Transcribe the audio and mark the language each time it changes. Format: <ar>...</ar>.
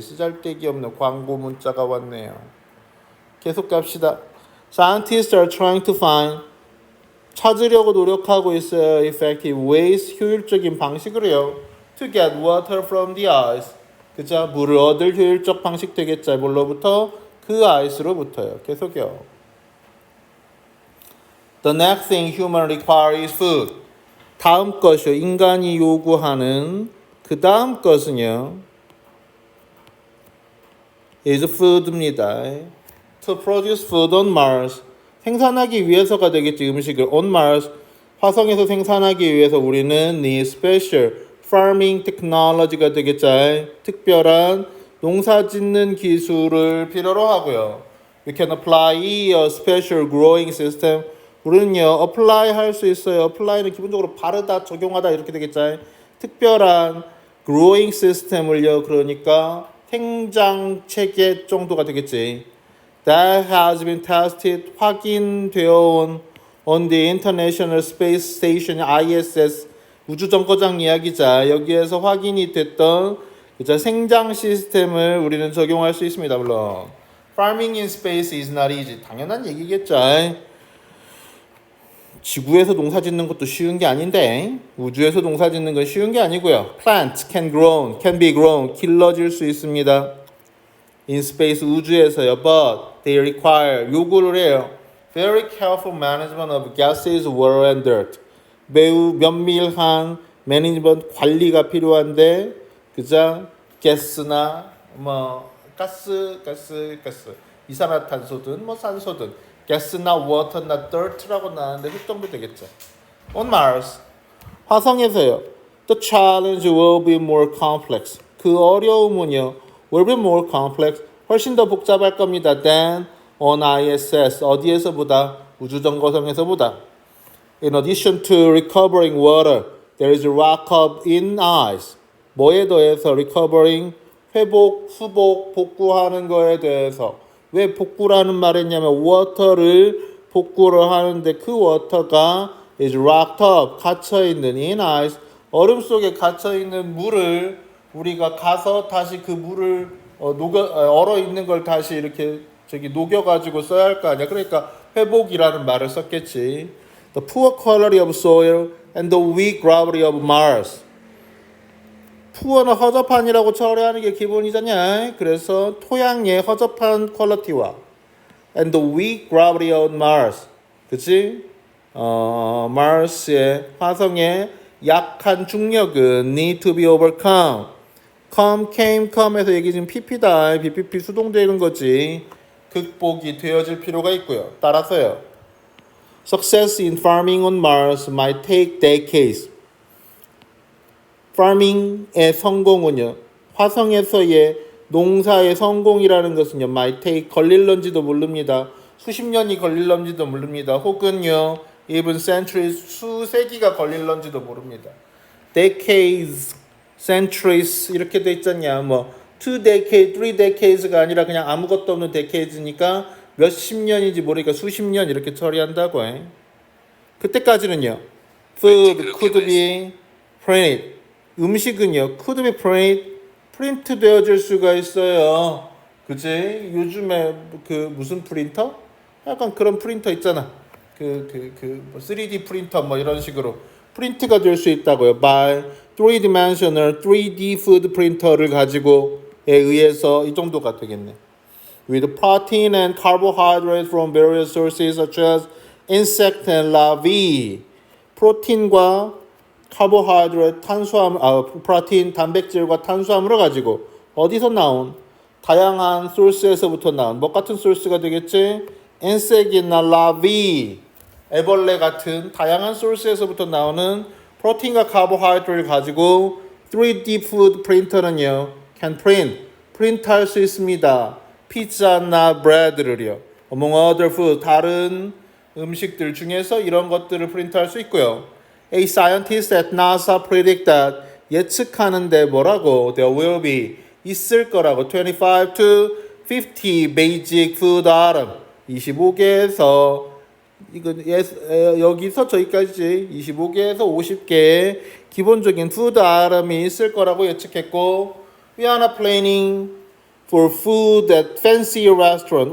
<ko>쓰잘데기 없는 광고 문자가 왔네요. 계속 갑시다.</ko> <en>Scientists are trying to find</en> <ko>찾으려고 노력하고 있어요.</ko> <en>Effective ways</en> <ko>효율적인 방식으로요.</ko> <en>To get water from the ice.</en> <ko>그죠? 물을 얻을 효율적 방식 되겠죠. 뭘로부터? 그 아이스로부터요. 계속요.</ko> <en>The next thing human require is food.</en> <ko>다음 것이요. 인간이 요구하는 그 다음 것은요.</ko> <en>is food입니다. To produce food on Mars.</en> <ko>생산하기 위해서가 되겠지. 음식을</ko> <en>on Mars.</en> <ko>화성에서 생산하기 위해서 우리는</ko> <en>need special farming technology</en> <ko>가 되겠죠. 특별한 농사 짓는 기술을 필요로 하고요.</ko> <en>We can apply a special growing system.</en> <ko>우리는요, apply 할 수 있어요. apply는 기본적으로 바르다, 적용하다 이렇게 되겠죠. 특별한</ko> <en>growing system</en> <ko>을요, 그러니까 생장 체계 정도가 되겠지.</ko> <en>That has been tested,</en> <ko>확인되어 온</ko> <en>on the International Space Station ISS</en> <ko>우주정거장 이야기자. 여기에서 확인이 됐던 그죠? 생장 시스템을 우리는 적용할 수 있습니다.</ko> <en>물론 Farming in space is not easy.</en> <ko>당연한 얘기겠죠. 지구에서 농사 짓는 것도 쉬운 게 아닌데 우주에서 농사 짓는 건 쉬운 게 아니고요.</ko> <en>Plants can be grown.</en> <ko>길러질 수 있습니다.</ko> <en>In space</en> <ko>우주에서요.</ko> <en>But they require</en> <ko>요구를 해요.</ko> <en>Very careful management of gases, water and dirt.</en> <ko>매우 면밀한 매니지먼트 관리가 필요한데 그죠? 가스나 뭐 가스 이산화탄소든 뭐 산소든 가스나 워터나 dirt라고 나왔는데 흙 정도 되겠죠.</ko> <en>On Mars</en> <ko>화성에서요.</ko> <en>The challenge will be more complex.</en> <ko>그 어려움은요.</ko> <en>will be more complex.</en> <ko>훨씬 더 복잡할 겁니다.</ko> <en>than on ISS.</en> <ko>어디에서보다 우주정거장에서보다.</ko> <en>In addition to recovering water, there is a rock-up in ice.</en> <ko>뭐에 더해서 recovering, 회복, 수복, 복구하는 거에 대해서 왜 복구라는 말을 했냐면 water를 복구를 하는데 그 water가</ko> <en>is rocked up,</en> <ko>갇혀있는</ko> <en>in ice,</en> <ko>얼음 속에 갇혀있는 물을 우리가 가서 다시 그 물을 얼어있는 걸 다시 이렇게 녹여가지고 써야 할 거 아니야. 그러니까 회복이라는 말을 썼겠지.</ko> <en>The poor quality of soil and the weak gravity of Mars.</en> <ko>푸어는 허접한이라고 처리하는 게 기본이잖냐. 그래서 토양의 허접한 퀄리티와</ko> <en>and the weak gravity of Mars.</en> <ko>그치? Mars의 화성의 약한 중력은</ko> <en>need to be overcome.</en> <ko>come에서 얘기 지금 PP다. BPP 수동되는 거지. 극복이 되어질 필요가 있고요. 따라서요.</ko> <en>Success in farming on Mars might take decades.</en> <ko>farming의 성공은요. 화성에서의 농사의 성공이라는 것은요.</ko> <en>might take</en> <ko>걸릴런지도 모릅니다. 수십 년이 걸릴런지도 모릅니다. 혹은요.</ko> <en>even centuries</en> <ko>수세기가 걸릴런지도 모릅니다.</ko> <en>decades, centuries</en> <ko>이렇게 돼 있잖냐. 뭐</ko> <en>2 decades, 3 decades</en> <ko>가 아니라 그냥 아무것도 없는 decades니까 몇십 년인지 모르니까 수십 년 이렇게 처리한다고 해. 그때까지는요.</ko> <en>food could be printed.</en> <ko>음식은요.</ko> <en>could be printed.</en> <ko>프린트 되어질 수가 있어요. 그치? 요즘에 그 무슨 프린터? 약간 그런 프린터 있잖아. 뭐 3D 프린터 뭐 이런 식으로 프린트가 될 수 있다고요.</ko> <en>by 3dimensional</en> <ko>3D food printer를 가지고에 의해서 이 정도가 되겠네.</ko> <en>with protein and carbohydrates from various sources such as insect and larvae.</en> <ko>프로틴과 카보하이드레이트, 프로틴, 단백질과 탄수화물을 가지고 어디서 나온? 다양한 소스에서부터 나온 뭐 같은 소스가 되겠지? 인섹이나 라비, 애벌레 같은 다양한 소스에서부터 나오는 프로틴과 카보하이드레이트를 가지고 3D 푸드 프린터는요,</ko> <en>can</en> <ko>프린트할 수 있습니다. 피자나 브레드를요.</ko> <en>among other food,</en> <ko>다른 음식들 중에서 이런 것들을 프린트할 수 있고요.</ko> <en>A scientist at NASA predict that</en> <ko>예측하는데 뭐라고?</ko> <en>There will be</en> <ko>있을 거라고</ko> <en>25 to 50 basic food item</en> <ko>25개에서 이건 여기서 저기까지 25개에서 50개의 기본적인 푸드 아이템이 있을 거라고 예측했고</ko> <en>We are not planning for food at fancy restaurant.</en>